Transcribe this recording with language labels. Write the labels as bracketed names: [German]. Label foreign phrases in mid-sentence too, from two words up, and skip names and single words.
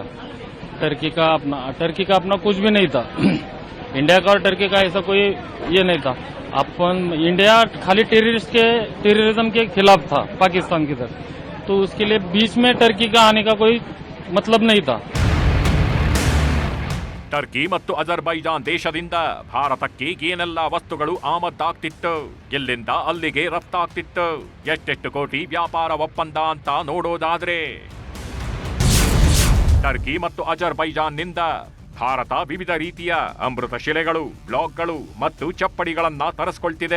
[Hindi] टर्की का अपना कुछ भी नहीं था। इंडिया का और टर्की का ऐसा कोई ये नहीं था। अपन इंडिया खाली टेररिज्म के खिलाफ था पाकिस्तान की तरफ, तो उसके लिए बीच में टर्की का आने का कोई मतलब नहीं था। [Kannada] ಟರ್ಕಿ ಮತ್ತು ಅಜರ್ಬೈಜಾನ್ ದೇಶದಿಂದ ಭಾರತಕ್ಕೆ ಏನೆಲ್ಲ ವಸ್ತುಗಳು ಆಮದಾಗ್ತಿತ್ತು, ಇಲ್ಲಿಂದ ಅಲ್ಲಿಗೆ ರಫ್ತಾಗ್ತಿತ್ತು, ಎಷ್ಟೆಷ್ಟು ಕೋಟಿ ವ್ಯಾಪಾರ ಒಪ್ಪಂದ ಅಂತ ನೋಡೋದಾದ್ರೆ ಟರ್ಕಿ ಮತ್ತು ಅಜರ್ಬೈಜಾನ್ನಿಂದ ಭಾರತ ವಿವಿಧ ರೀತಿಯ ಅಮೃತ ಶಿಲೆಗಳು, ಬ್ಲಾಕ್ಗಳು ಮತ್ತು ಚಪ್ಪಡಿಗಳನ್ನ ತರಿಸಿಕೊಳ್ತಿದೆ.